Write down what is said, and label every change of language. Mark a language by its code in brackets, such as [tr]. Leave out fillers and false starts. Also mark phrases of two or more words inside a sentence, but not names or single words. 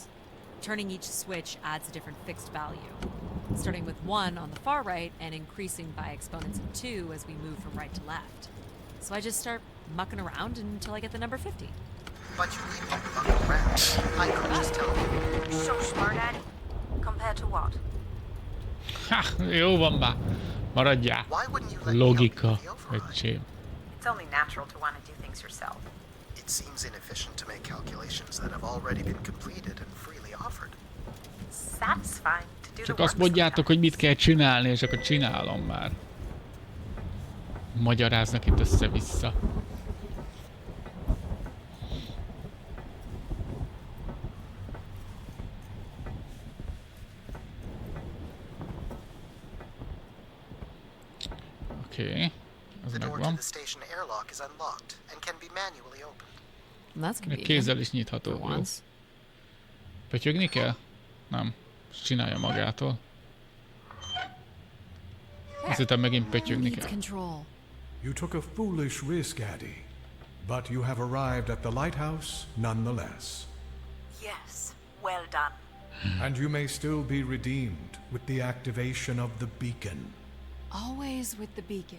[en] Turning each switch adds a different fixed value, starting with 1 on the far right and increasing by exponents of 2 as we move from right to left. So I just start mucking around until I get the number 50. But you need to muck around. I could just tell you. You're so smart, Addie. Compared to what? [hu] Ha, jó van már. Maradjál. Logika, öcsém. [en] It's only natural to want to do things yourself. It seems inefficient to make calculations that have already been completed and freely offered. Satisfying to do [hu] Csak [en] the [hu] azt [en] work [hu] mondjátok, hogy mit kell csinálni, és akkor csinálom már. Magyaráznak itt össze-vissza. Oké. Az [en] The door to [hu] megvan. [en] the station airlock is unlocked and can be manually opened. That's convenient. [hu] Kézzel is nyitható. Jó. Pötyögni kell? Nem. Csinálja magától. Azt hittem megint pötyögni kell. [en] You took a foolish risk, Addie, but you have arrived at the lighthouse nonetheless. Yes, well done. And you may still be redeemed with the activation of the beacon. Always with the beacon.